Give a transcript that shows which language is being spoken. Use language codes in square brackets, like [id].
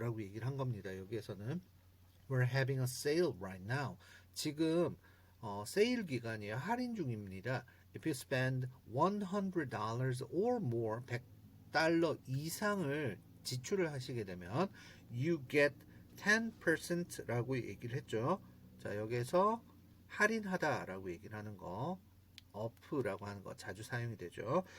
[ko] 라고 얘기를 한 겁니다. [en] 여기에서는 We're having a sale right now. [ko] 지금 세일 기간이에요. 할인 중입니다. [en] If you spend $100 or more, [ko] $100 이상을 지출을 하시게 되면 [en] you get 10% [ko] 라고 얘기를 했죠. 자, 여기에서 할인하다 라고 얘기를 하는 거 up라고 하는 거 자주 사용이 되죠.